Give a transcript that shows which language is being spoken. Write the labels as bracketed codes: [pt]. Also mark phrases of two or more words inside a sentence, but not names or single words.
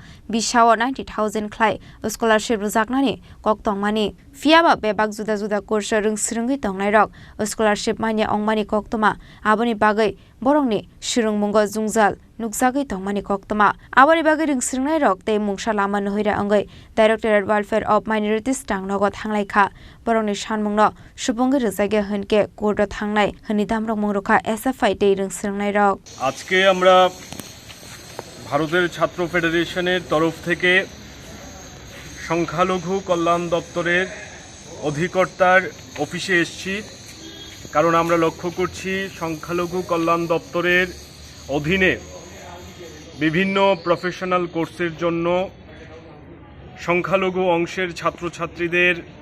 [trp] bishawo 90,000 khlai scholarship rujakna ni koktong mani fiaba bebak juda juda course ring siringi tongnai rok scholarship mania ongmani koktoma aboni bagai borongni shirungmungo jungjal nukjagui tongmani koktoma aboni bagai ring siringnai rok te mungsa lama nohira angai Directorate Welfare of Minorities tangnogo thanglaikha borongni sanmungno subungi rujage hunke court thangnai [bn] আজকে আমরা ভারতের ছাত্র ফেডারেশনের তরফ থেকে সংখ্যালঘু কল্যাণ দপ্তরের অধিকর্তার অফিসে এসেছি কারণ আমরা লক্ষ্য করছি সংখ্যালঘু কল্যাণ দপ্তরের অধীনে বিভিন্ন প্রফেশনাল কোর্সের জন্য সংখ্যালঘু অংশের ছাত্রছাত্রীদের